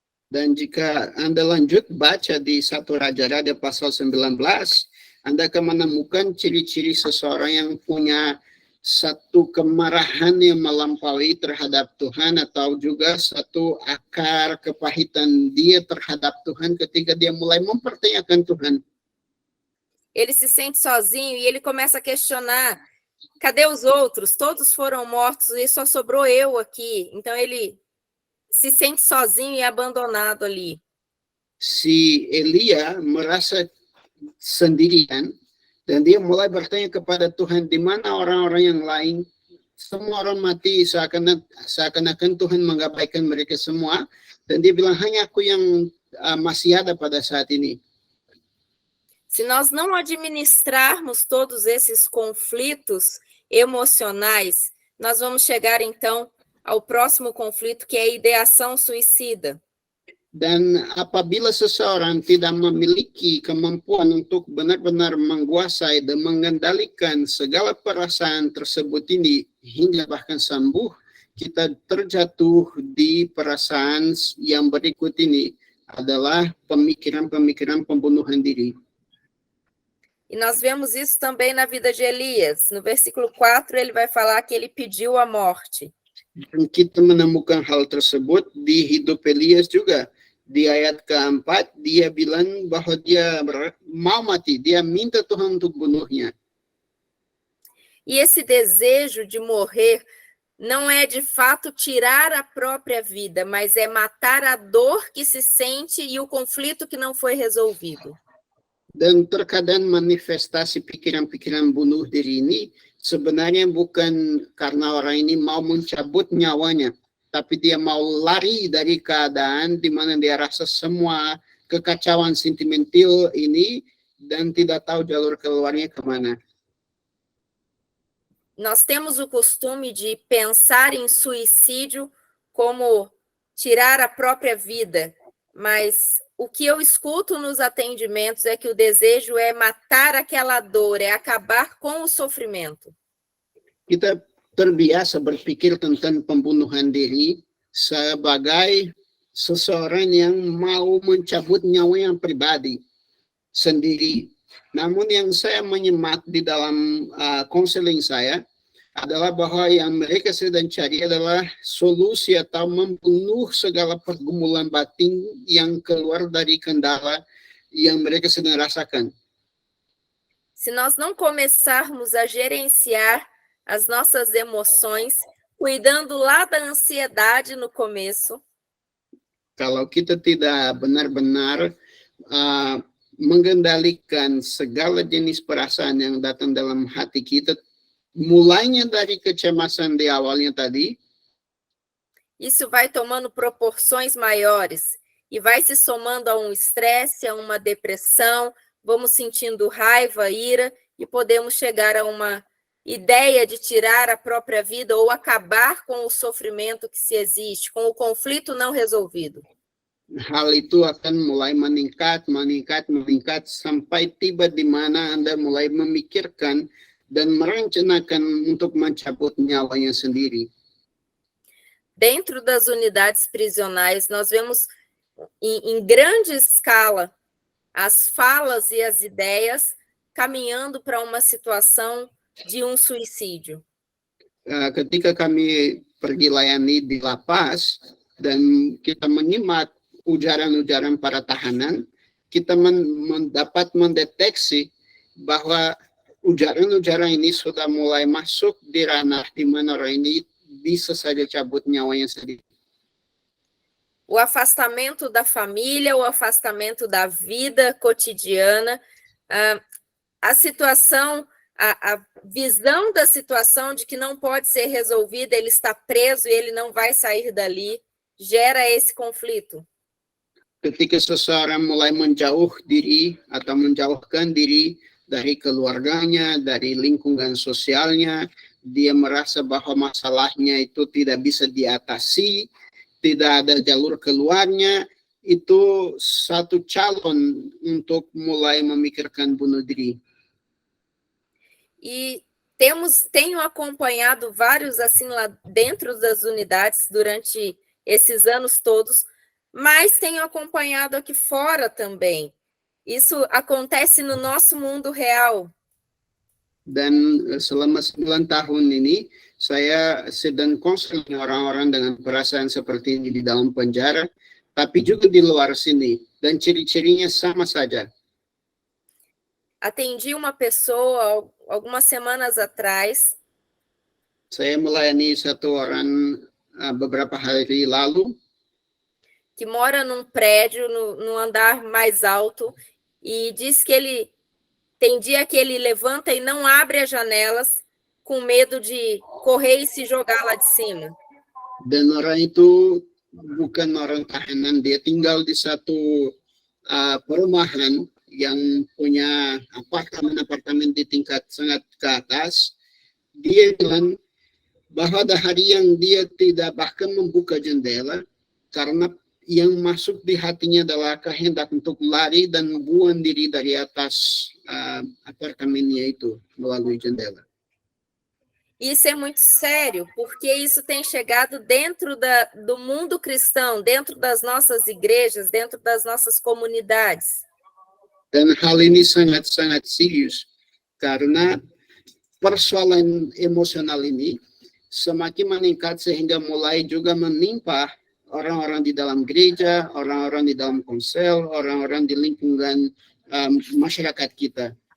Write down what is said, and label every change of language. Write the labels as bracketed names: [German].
[Indonesian] Dan jika Anda lanjut baca di 1 Raja-Raja pasal 19, Anda akan menemukan ciri-ciri seseorang yang punya satu kemarahan yang melampaui terhadap Tuhan, atau juga satu akar kepahitan dia terhadap Tuhan ketika dia mulai mempertanyakan Tuhan. [Portuguese] Ele se sente sozinho e ele começa a questionar: cadê os outros? Todos foram mortos e só sobrou eu aqui. Então ele se sente sozinho e abandonado ali. [Indonesian] Si Elia merasa sendirian dan dia mulai bertanya kepada Tuhan, di mana orang-orang yang lain? Semua orang mati, seakan-akan Tuhan mengabaikan mereka semua, dan dia bilang hanya aku yang masih ada pada saat ini. [Portuguese] Se nós não administrarmos todos esses conflitos emocionais, nós vamos chegar, então, ao próximo conflito, que é a ideação suicida. [Indonesian] Dan apabila seseorang tidak memiliki kemampuan untuk benar-benar menguasai dan mengendalikan segala perasaan tersebut ini hingga bahkan sembuh, kita terjatuh di perasaan yang berikut ini adalah pemikiran-pemikiran pembunuhan diri. [Portuguese] E nós vemos isso também na vida de Elias. No versículo 4, ele vai falar que ele pediu a morte. [Indonesian] Dan kita menemukan hal tersebut di hidup Elias juga. Di ayat keempat, dia bilang bahwa dia mau mati, dia minta Tuhan untuk bunuhnya. [Portuguese] E esse desejo de morrer não é de fato tirar a própria vida, mas é matar a dor que se sente e o conflito que não foi resolvido. [Indonesian] Dan terkadang manifestasi pikiran-pikiran bunuh diri ini sebenarnya bukan karena orang ini mau mencabut nyawanya, tapi dia mau lari dari keadaan di mana dia rasa semua kekacauan sentimental ini dan tidak tahu jalur keluarnya kemana. [Portuguese] Nós temos o costume de pensar em suicídio como tirar a própria vida, mas o que eu escuto nos atendimentos é que o desejo é matar aquela dor, é acabar com o sofrimento. [Indonesian] Kita terbiasa berpikir tentang pembunuhan diri sebagai seseorang yang mau mencabut nyawa yang pribadi sendiri. Namun yang saya menyimak di dalam konseling saya adalah bahwa yang mereka sedang cari adalah solusi atau membunuh segala pergumulan batin yang keluar dari kendala yang mereka sedang rasakan. [Portuguese] Se nós não começarmos a gerenciar as nossas emoções, cuidando lá da ansiedade no começo, [Indonesian] kalau kita tidak benar-benar mengendalikan segala jenis perasaan yang datang dalam hati kita, mulainya dari kecemasan di awalnya tadi, [Portuguese] isso vai tomando proporções maiores e vai se somando a um estresse, a uma depressão, vamos sentindo raiva, ira e podemos chegar a uma ideia de tirar a própria vida ou acabar com o sofrimento que se existe, com o conflito não resolvido. [Indonesian] Hal itu akan mulai meningkat sampai tiba di mana Anda mulai memikirkan dan merencanakan untuk mencabut nyawanya sendiri. [Portuguese] Dentro das unidades prisionais, nós vemos em grande escala as falas e as ideias caminhando para uma situação de um suicídio. [Indonesian] Ketika kami pergi layani di lapas dan kita menyimak ujaran-ujaran para tahanan, kita dapat mendeteksi bahwa ujaran-ujaran ini sudah mulai masuk di ranah di mana orang ini bisa saja cabut nyawanya sendiri. [Portuguese] O afastamento da família, o afastamento da vida cotidiana, a situação, a visão da situação de que não pode ser resolvida, ele está preso e ele não vai sair dali, gera esse conflito. [Indonesian] Ketika seseorang mulai menjauh diri atau menjauhkan diri dari keluarganya, dari lingkungan sosialnya, dia merasa bahwa masalahnya itu tidak bisa diatasi, tidak ada jalur keluarnya, itu satu calon untuk mulai memikirkan bunuh diri. [Portuguese] E tenho acompanhado vários assim lá dentro das unidades durante esses anos todos, mas tenho acompanhado aqui fora também. Isso acontece no nosso mundo real. [Indonesian] Dan selama 9 tahun ini, saya sedang konseling orang-orang dengan perasaan seperti ini di dalam penjara, tapi juga di luar sini. Dan ciri-cirinya sama saja. [Portuguese] Atendi uma pessoa algumas semanas atrás. [Indonesian] Saya melayani satu orang beberapa hari lalu. [Portuguese] Que mora num prédio, no andar mais alto, e diz que ele tem dia que ele levanta e não abre as janelas com medo de correr e se jogar lá de cima. [Indonesian] Dan orang itu bukan orang tahanan, dia tinggal di satu perumahan yang punya apartemen-apartemen di tingkat sangat ke atas, dia bilang bahwa ada hari yang dia tidak bahkan membuka jendela karena yang masuk di hatinya adalah kehendak untuk lari dan buang diri dari atas apartemennya itu melalui jendela. [Portuguese] Isso é muito sério, porque isso tem chegado dentro do mundo cristão, dentro das nossas igrejas, dentro das nossas comunidades. [Indonesian] Dan hal ini sangat-sangat serius karena persoalan emosional ini semakin meningkat sehingga mulai juga menimpa orang-orang di dalam gereja, orang-orang di dalam konsel, orang-orang di lingkungan masyarakat kita.